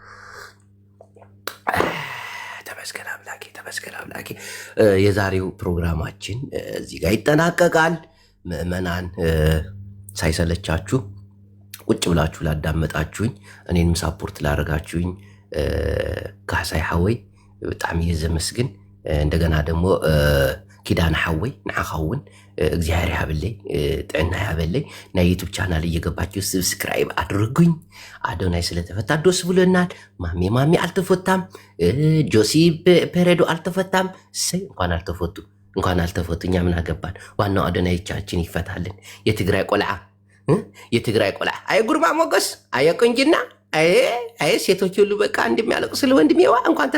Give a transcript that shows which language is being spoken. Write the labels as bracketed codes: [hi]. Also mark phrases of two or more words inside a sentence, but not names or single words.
[am] ተመስገን አምላኬ። የዛሬው ፕሮግራማችን እዚህ ጋር ይጠናቀቃል። ምዕመናን ሳይሰለቻችሁ ቁጭ ብላችሁ ላዳመጣችሁኝ፣ እኔንም ሳፖርት ላደረጋችሁኝ ካሳይ ሐወይ በጣም እየዘመስግን እንደገና ደግሞ ኪዳን [ti] ሐወይ ንዓኻውን [am] እግዚአብሔር ያብለኝ ጥዕና ያበለኝ። ናይ ዩቱብ ቻናል እየገባችሁ ሰብስክራይብ አድርጉኝ። አዶናይ ስለተፈታ ደስ ብሎናል። ማሜ አልተፈታም። ጆሲ ፔሬዶ አልተፈታም። እንኳን አልተፈቱ እኛ ምን አገባን? ዋናው አዶናይቻችን ይፈታልን። የትግራይ ቆልዓ አይ ጉርማ ሞገስ አይ ቁንጅና አይ ሴቶች ሁሉ በቃ እንደሚያለቅሱ ስለ ወንድሜዋ እንኳን